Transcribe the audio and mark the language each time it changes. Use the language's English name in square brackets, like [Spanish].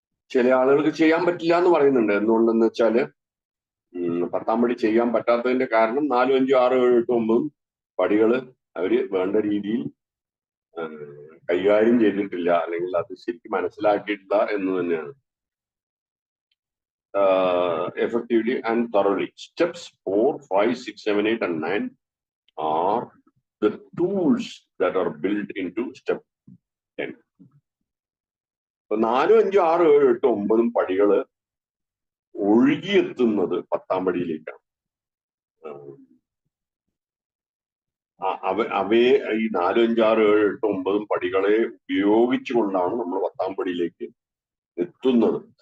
[Malayalam] ചില ആളുകൾക്ക് ചെയ്യാൻ പറ്റില്ല എന്ന് പറയുന്നുണ്ട്. എന്തുകൊണ്ടെന്ന് വെച്ചാല് 10ാം പടി ചെയ്യാൻ പറ്റാത്തതിന്റെ കാരണം 4, 5, 6, 7, 8, 9 പടികള് അവര് വേണ്ട രീതിയിൽ കൈകാര്യം ചെയ്തിട്ടില്ല, അല്ലെങ്കിൽ അത് ശരിക്കും മനസ്സിലാക്കിയിട്ടില്ല എന്ന് തന്നെയാണ്. [English] Effectively and thoroughly. Steps 4, 5, 6, 7, 8, and 9 are the tools that are built into step 10. [Malayalam] 4, 5, 6, 7, 8, 9 പടികള് ഒഴുകിയെത്തുന്നത് 10ാം പടിയിലേക്കാണ്. അവയെ ഈ 4, 5, 6, 7, 8, 9 പടികളെ ഉപയോഗിച്ചുകൊണ്ടാണ് നമ്മൾ 10ാം പടിയിലേക്ക് എത്തുന്നത്.